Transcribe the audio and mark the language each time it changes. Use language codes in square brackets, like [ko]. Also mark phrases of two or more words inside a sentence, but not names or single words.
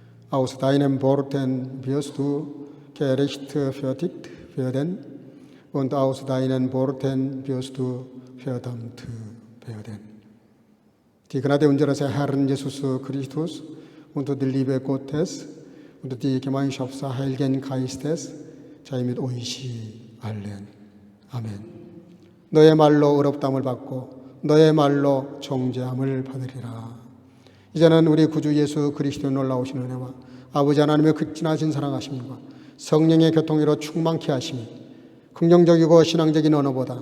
[de] aus deinem Worten wirst du gerechtfertigt werden und aus deinen Worten wirst du verdammt werden. Die Gnade unseres Herrn Jesus Christus und die Liebe Gottes und die Gemeinschaft des Heiligen Geistes sei mit euch allen. [ko] 아멘. 너의 말로 의롭다함을 받고 너의 말로 정죄함을 받으리라. 이제는 우리 구주 예수 그리스도의 놀라우신 은혜와 아버지 하나님의 극진하신 사랑하심과 성령의 교통으로 충만케 하심이 긍정적이고 신앙적인 언어보다